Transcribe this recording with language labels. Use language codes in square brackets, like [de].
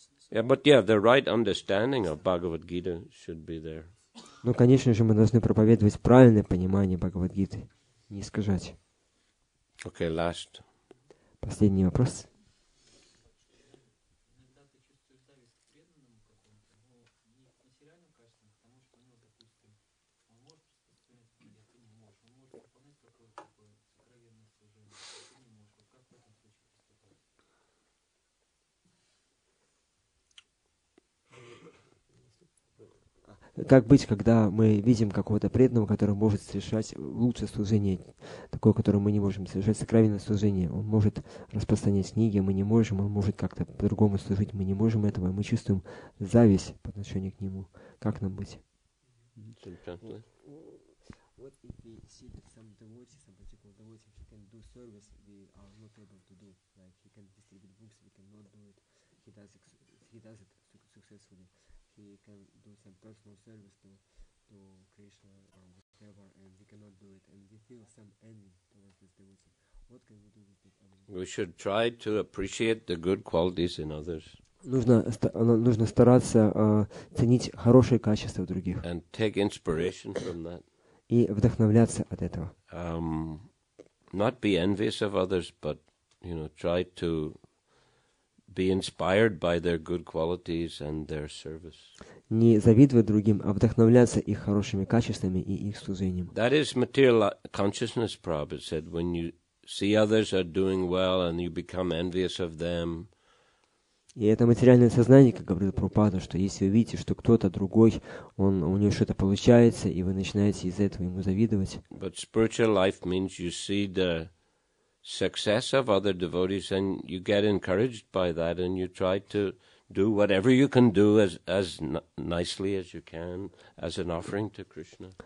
[en] The right understanding of Bhagavad Gita should be there. [ru] Но, конечно же, мы должны проповедовать правильное понимание Бхагавад-гиты, не искажать. [en] Okay, last. [ru] Последний вопрос. Как быть, когда мы видим какого-то преданного, который может совершать лучшее служение, такое, которое мы не можем совершать, сокровенное служение. Он может распространять книги, мы не можем, он может как-то по-другому служить, мы не можем этого, и мы чувствуем зависть по отношению к нему. Как нам быть? [en] What if we see that some devotees, some particular devotees, he can do service we are not able to do. Like he can distribute books, we cannot do it. He does it successfully. He can do some personal service to Krishna or whatever, and we cannot do it. And we feel some envy towards this devotee. What can we do with it? We should try to appreciate the good qualities in others. [ru] Нужно стараться ценить хорошие качества в других. [en] And take inspiration from that. [ru] И вдохновляться от этого. [en] Not be envious of others, but try to be inspired by their good qualities and their service. [ru] Не завидовать другим, а вдохновляться их хорошими качествами и их служением. [en] That is material consciousness, Prabhupada said. When you see others are doing well and you become envious of them. [ru] И это материальное сознание, как говорил Прабхупада, что если вы видите, что кто-то другой, у него что-то получается, и вы начинаете из-за этого ему завидовать. [en] But spiritual life means you see the success of other devotees and you get encouraged by that and you try to do whatever you can do as nicely as you can as an offering to Krishna.